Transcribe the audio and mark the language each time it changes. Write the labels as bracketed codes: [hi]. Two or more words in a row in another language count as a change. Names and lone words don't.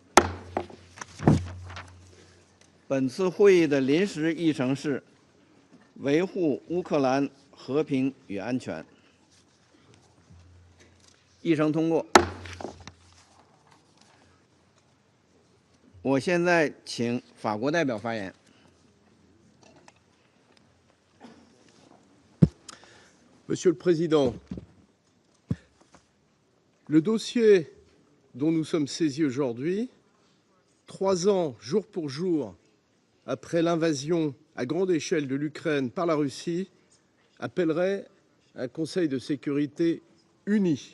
[zh] 本次会议的临时议程是维护乌克兰和平与安全。议程通过。我现在请法国代表发言。 [fr] Monsieur le Président, le dossier dont nous sommes saisis aujourd'hui, 3 ans jour pour jour après l'invasion à grande échelle de l'Ukraine par la Russie, appellerait un Conseil de sécurité uni.